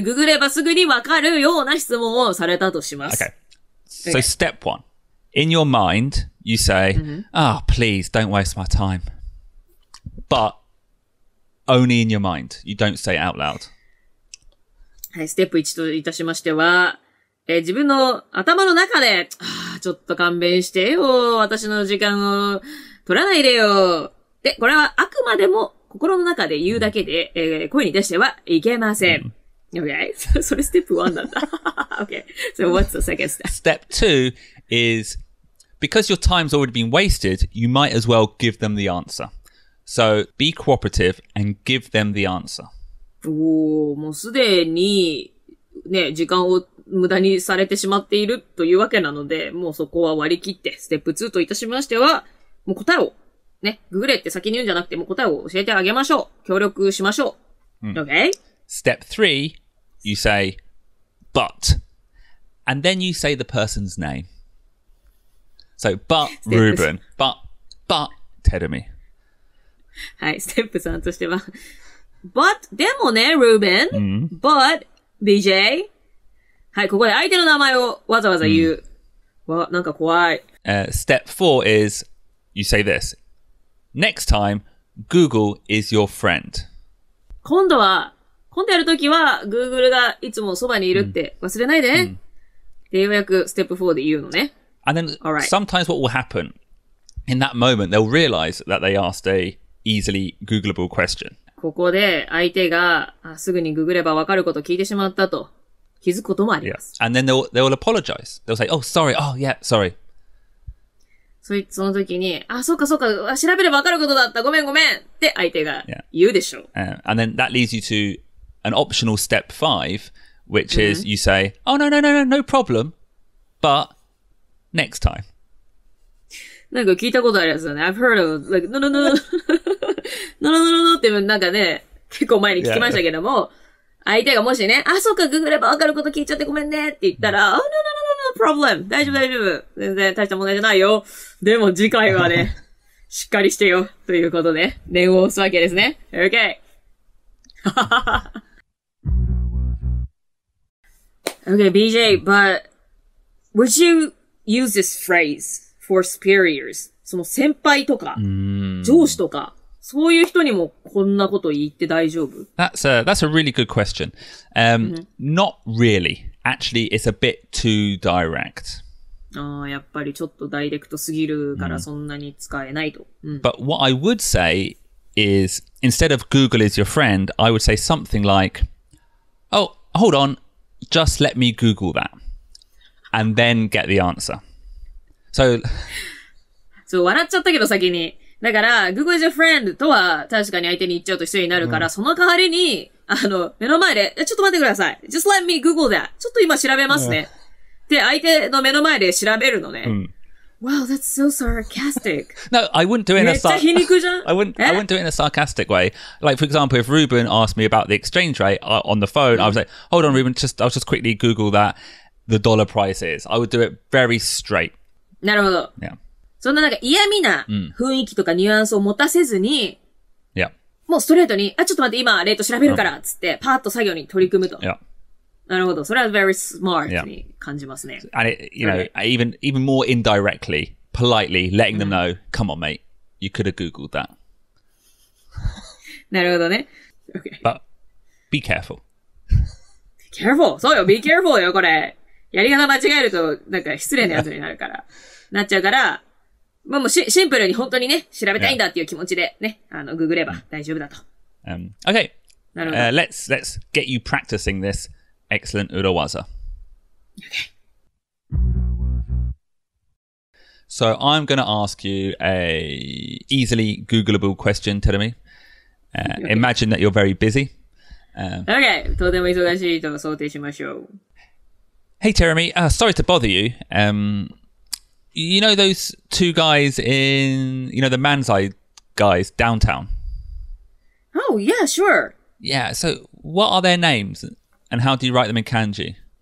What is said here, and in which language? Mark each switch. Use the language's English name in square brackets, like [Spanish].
[Japanese] ググればすぐにわかるような質問をされたとします。 [English] Okay. So step 1. In your mind, you say, please don't waste my time. But only in your mind. You don't say it out loud. [Japanese] はい、ステップ1といたしましては、自分の頭の中で、ちょっと勘弁してよ。私の時間を取らないでよ。で、これはあくまでも心の中で言うだけで、声に出してはいけません。 [English] Okay? [Japanese] それステップ1なんだ。Okay. [English] So what's the second step? Step 2 is, because your time's already been wasted, you might as well give them the answer. So be cooperative and give them the answer. [Japanese] もうすでに、ね、時間を無駄にされてしまっているというわけなので、もうそこは割り切って、ステップ2といたしましては、もう答えを、ね、ググれって先に言うんじゃなくて、もう答えを教えてあげましょう。協力しましょう。 [English] Okay? Step 3, you say, but. And then you say the person's name. So, but Ruben, but Terumi. [Japanese] はい、ステップ3としては、 [English] but [Japanese] でもね、Ruben, but BJ. はい、ここで相手の名前をわざわざ言う。なんか怖い。 [English] Step 4 is, you say this. Next time, Google is your friend. [Japanese] 今度やるときは、Google がいつもそばにいるって忘れないでね。ってようやくステップ4で言うのね。 [English] And then sometimes what will happen, in that moment, they'll realize that they asked a easily Googleable question. ここで相手がすぐにググればわかることを聞いてしまったと気づくこともあります。 And then they'll apologize. They'll say, oh, sorry. Oh, yeah, sorry. [Japanese] その時に、そうか、調べればわかることだった。ごめんって相手が言うでしょう。 [English] And then that leads you to an optional step 5, which is you say, oh, no problem. But next time. [Japanese] なんか聞いたことあるやつだね。 [English] I've heard of, like, no [Japanese] ってなんかね、結構前に聞きましたけども、相手がもしね、そうか、ググればわかること聞いちゃってごめんねって言ったら、 [English] oh, no problem. [Japanese] 大丈夫大丈夫。全然大した問題じゃないよ。でも次回はね、しっかりしてよ。ということで、念を押すわけですね。 [English] Okay. Okay, BJ, but would you use this phrase for superiors? [Japanese] その先輩とか、上司とか、そういう人にもこんなこと言って大丈夫？ [English] That's a really good question. Not really. Actually, it's a bit too direct. [Japanese] やっぱりちょっとダイレクトすぎるからそんなに使えないと。 [English] But what I would say is, instead of Google is your friend, I would say something like, oh, hold on, just let me Google that. And then get the answer. So, [Japanese] そう、笑っちゃったけど先に。だから、 [English] Google is your friend [Japanese] とは確かに相手に言っちゃうと失礼になるから、その代わりに、目の前で、ちょっと待ってください。 [English] just let me Google that. [Japanese] ちょっと今調べますね。で、相手の目の前で調べるのね。 [English] Wow, that's so sarcastic. No, I wouldn't do it in a I wouldn't do it in a sarcastic way. Like, for example, if Ruben asked me about the exchange rate on the phone, I was like, hold on, Ruben, I'll just quickly Google that the dollar price is. I would do it very straight. [Japanese] なるほど。 [English] Yeah. [Japanese] そんななんか嫌味な雰囲気とかニュアンスを持たせずに、 [English] Yeah. [Japanese] もうストレートに、ちょっと待って、今、レート調べるから、つって、パーッと作業に取り組むと。 [English] Yeah. [Japanese] なるほど。それは very smart に感じますね。 [English] And it, you know, even more indirectly, politely letting them know, come on, mate, you could have Googled that. [Japanese] なるほどね。Okay. [English] But be careful. Be careful! [Japanese] そうよ、 [English] be careful [Japanese] よ、これ。やり方間違えると、なんか失礼なやつになるから。なっちゃうから、もうシンプルに本当にね、調べたいんだっていう気持ちでね、ググれば大丈夫だと。 [English] Okay. [Japanese] なるほど。 [English] Let's get you practicing this excellent urawaza. Okay. So I'm going to ask you a easily Googleable question, Terumi. Imagine that you're very busy. Okay. [Japanese] とても忙しいと想定しましょう。 [English] Hey, Terumi, sorry to bother you. You know those two guys in, the Manzai guys downtown? Oh, yeah, sure. Yeah, so what are their names and how do you write them in kanji?